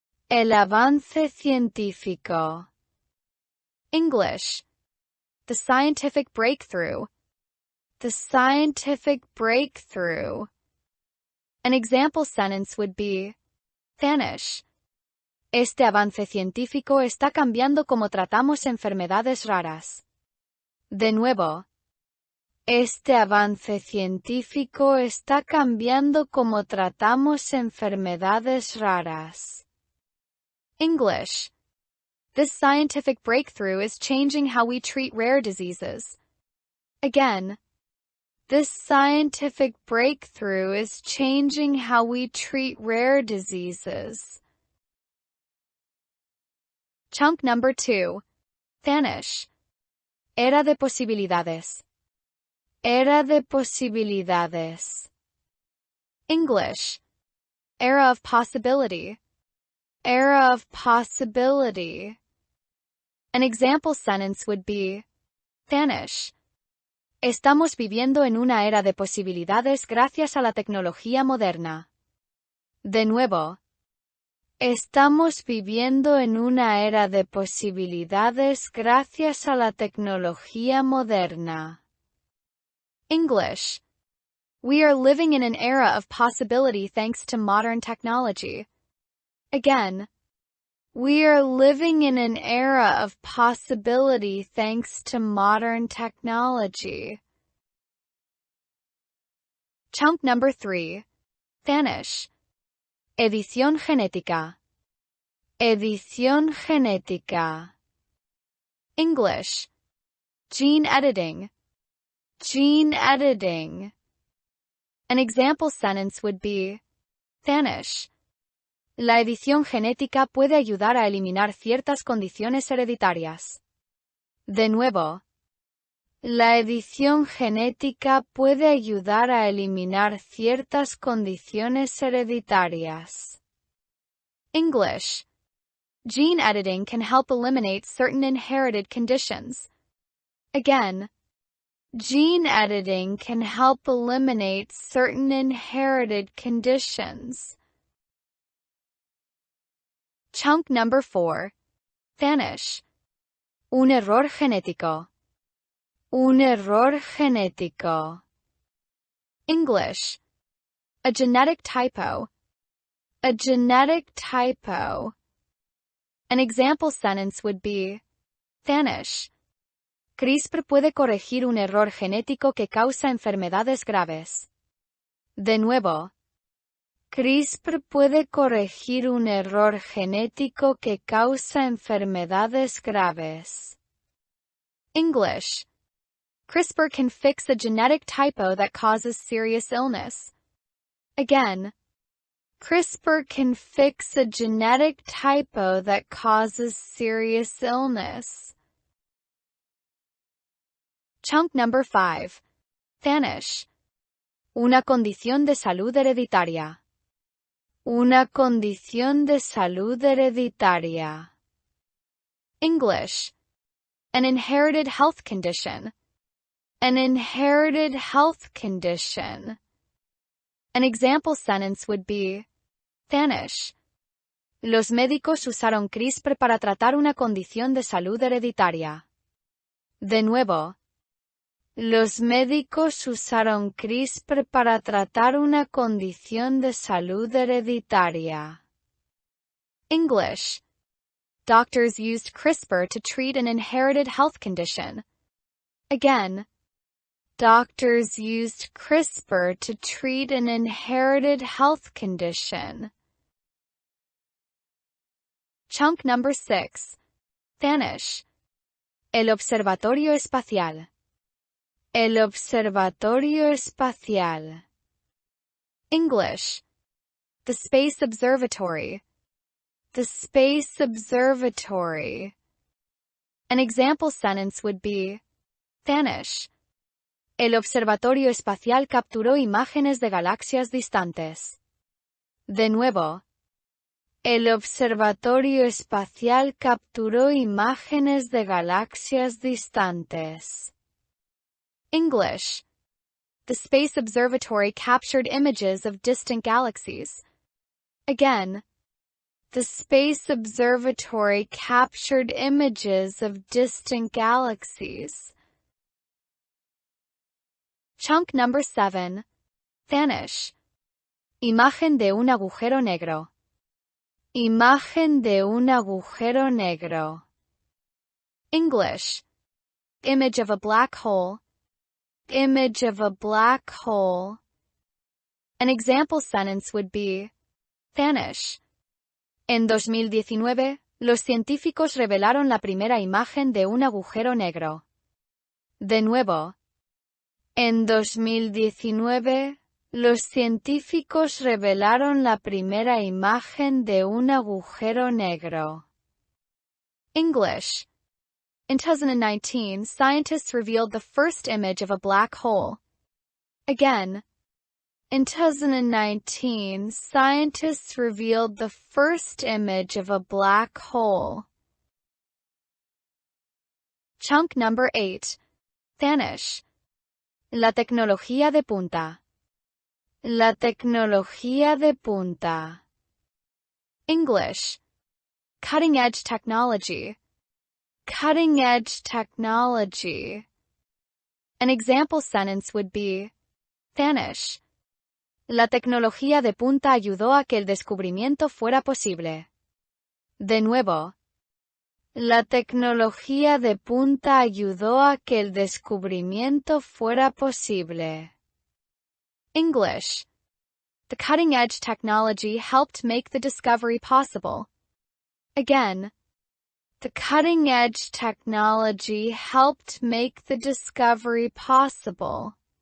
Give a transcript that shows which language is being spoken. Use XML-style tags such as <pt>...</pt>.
<es>El avance científico. English.</es> <en>The scientific breakthrough. The scientific breakthrough. An example sentence would be, vanish.</en> <es>Este avance científico está cambiando cómo tratamos enfermedades raras. De nuevo. Este avance científico está cambiando cómo tratamos enfermedades raras.</es> <en>English. This scientific breakthrough is changing how we treat rare diseases. Again, this scientific breakthrough is changing how we treat rare diseases. Chunk number 2. Vanish.</en> <es>Era de posibilidades. Era de posibilidades. English.</es> <en>Era of possibility. Era of possibility. An example sentence would be, vanish.</en> <es>Estamos viviendo en una era de posibilidades gracias a la tecnología moderna. De nuevo. Estamos viviendo en una era de posibilidades gracias a la tecnología moderna.</es> <en>English. We are living in an era of possibility thanks to modern technology. Again. We are living in an era of possibility thanks to modern technology. Chunk number 3. Vanish.</en> <es>Edición genética. Edición genética. English.</es> <en>Gene editing. Gene editing. An example sentence would be, vanish.</en> <es>La edición genética puede ayudar a eliminar ciertas condiciones hereditarias. De nuevo, la edición genética puede ayudar a eliminar ciertas condiciones hereditarias.</es> <en>English. Gene editing can help eliminate certain inherited conditions. Again, gene editing can help eliminate certain inherited conditions. Chunk number 4. Vanish.</en> <es>Un error genético. Un error genético. English.</es> <en>A genetic typo. A genetic typo. An example sentence would be, vanish.</en> <es>CRISPR puede corregir un error genético que causa enfermedades graves. De nuevo, CRISPR puede corregir un error genético que causa enfermedades graves.</es> <en>English. CRISPR can fix a genetic typo that causes serious illness. Again, CRISPR can fix a genetic typo that causes serious illness. Chunk number 5. Vanish.</en> <es>Una condición de salud hereditaria. Una condición de salud hereditaria.</es> <en>English. An inherited health condition. An inherited health condition. An example sentence would be, vanish.</en> <es>Los médicos usaron CRISPR para tratar una condición de salud hereditaria. De nuevo, los médicos usaron CRISPR para tratar una condición de salud hereditaria.</es> <en>English. Doctors used CRISPR to treat an inherited health condition. Again, doctors used CRISPR to treat an inherited health condition. Chunk number 6. Vanish.</en> <es>El observatorio espacial. El observatorio espacial.</es> <en>English. The space observatory. The space observatory. An example sentence would be, vanish.</en> <es>El observatorio espacial capturó imágenes de galaxias distantes. De nuevo, el observatorio espacial capturó imágenes de galaxias distantes.</es> <en>English. The Space Observatory captured images of distant galaxies. Again, the Space Observatory captured images of distant galaxies. Chunk number 7. Vanish.</en> <es>Imagen de un agujero negro. Imagen de un agujero negro.</es> <en>English. Image of a black hole. Image of a black hole. An example sentence would be, vanish.</en> <es>En 2019, los científicos revelaron la primera imagen de un agujero negro. De nuevo, en 2019, los científicos revelaron la primera imagen de un agujero negro.</es> <en>English. In 2019, scientists revealed the first image of a black hole. Again, in 2019, scientists revealed the first image of a black hole. Chunk number 8. Vanish.</en> <es>La tecnología de punta. La tecnología de punta. English.</es> <en>Cutting-edge technology. Cutting-edge technology. An example sentence would be, vanish.</en> <es>La tecnología de punta ayudó a que el descubrimiento fuera posible. De nuevo, la tecnología de punta ayudó a que el descubrimiento fuera posible.</es> <en>English. The cutting-edge technology helped make the discovery possible. Again, the cutting-edge technology helped make the discovery possible.</en>